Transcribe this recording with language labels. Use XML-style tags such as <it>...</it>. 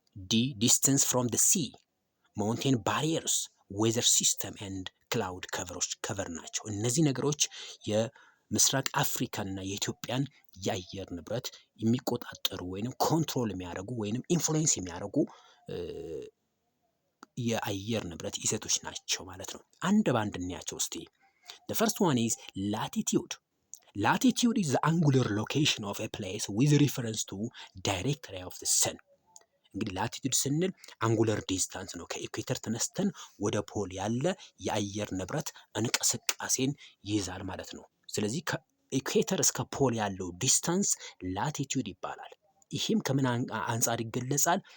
<en>ዲ ዲስተንስ ፍሮም ዲ ሲ፣ ማውንቴን ባሪየርስ፣ ዌዘር ሲስተም ኤንድ ክላውድ ከቨር</en> <am>ናቸው። እነዚህ ነገሮች የምስራቅ አፍሪካንና የኢትዮጵያን የአየር ንብረት የሚቆጣጠሩ ወይንም ኮንትሮል የሚያደርጉ ወይንም ኢንፍሉዌንስ የሚያደርጉ የአየር ንብረት ይዘቶች ናቸው ማለት ነው። አንድ ባንድ እንያቸው እስቲ።</am> <en>The first one is latitude. Latitude is the angular location of a place with reference to direct ray of the sun.</en> <am>እንግዲህ ላቲቱድ ስንል አንጉለር ዲስታንስ ነው። ከኢኩዌተር ተነስተን ወደ ፖል ያለ የአየር ንብረት እንቅስቃሴን ይይዛል ማለት ነው። ስለዚህ ከኢኩዌተር እስከ ፖል ያለው ዲስታንስ ላቲቱድ ይባላል። ይህም ከምን አንጻር ይገለጻል?</am>